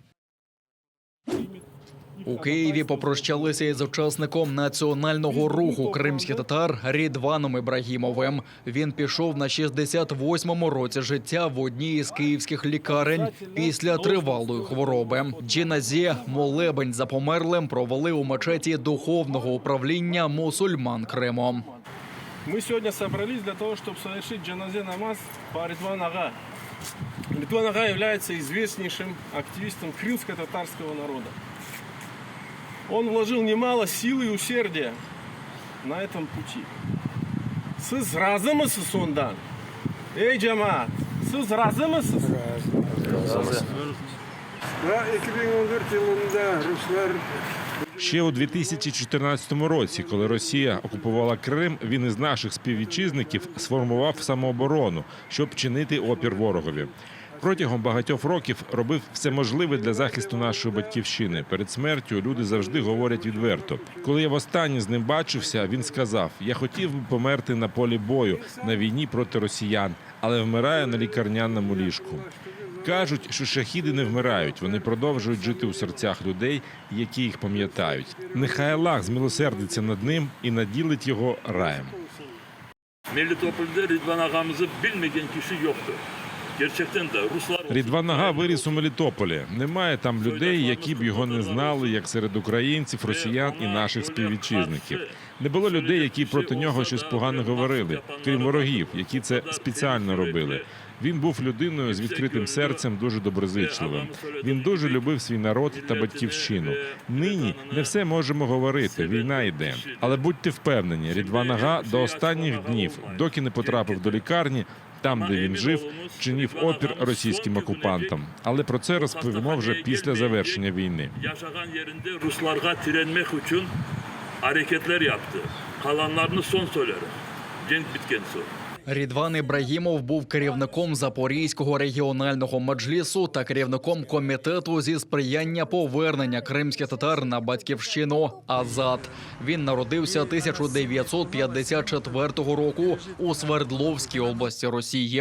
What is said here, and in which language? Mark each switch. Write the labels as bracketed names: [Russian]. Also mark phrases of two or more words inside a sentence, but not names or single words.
[Ukrainian] У Києві попрощалися із учасником національного руху кримських татар Рідваном Ібрагімовим. Він пішов на 68-му році життя в одній із київських лікарень після тривалої хвороби. Джіназі, молебень за померлим, провели у мечеті духовного управління мусульман Криму. [Russian] Мы сегодня собрались для того, чтобы совершить джаназе намаз по Ридван Ага. Ридван Ага является известнейшим активистом крымско-татарского народа. Он вложил немало сил и усердия на этом пути. [Crimean Tatar] Siz razı mısınız ondan? Ey cemaat, siz razı mısınız? Razı. 2014 yılında Ruslar [Ukrainian] Ще у 2014 році, коли Росія окупувала Крим, він із наших співвітчизників сформував самооборону, щоб чинити опір ворогові. Протягом багатьох років робив все можливе для захисту нашої батьківщини. Перед смертю люди завжди говорять відверто. Коли я востаннє з ним бачився, він сказав: «Я хотів би померти на полі бою, на війні проти росіян, але вмираю на лікарняному ліжку». Кажуть, що шахіди не вмирають, вони продовжують жити у серцях людей, які їх пам'ятають. Нехай Аллах змилосердиться над ним і наділить його раєм. [Crimean Tatar] Melitopol'de Rıdvan ağamızı bilmeyen kişi yoktur. Gerçekten de Ruslar... [Ukrainian] Рідван Ага виріс у Мелітополі. Немає там людей, які б його не знали, як серед українців, росіян і наших співвітчизників. Не було людей, які проти нього щось погано говорили, крім ворогів, які це спеціально робили. Він був людиною з відкритим серцем, дуже доброзичливим. Він дуже любив свій народ та батьківщину. Нині не все можемо говорити, війна йде. Але будьте впевнені, Рідван Ага до останніх днів, доки не потрапив до лікарні, там, де він жив, чинив опір російським окупантам. Але про це розповімо вже після завершення війни. [Crimean Tatar] Yaşagan yerinde Ruslarga direnmek için hareketler yaptı. Kalanlarını son söylerim. Cenk bitken sonra. [Ukrainian] Рідван Ібрагімов був керівником Запорізького регіонального меджлісу та керівником комітету зі сприяння повернення кримських татар на батьківщину «Азат». Він народився 1954 року у Свердловській області Росії.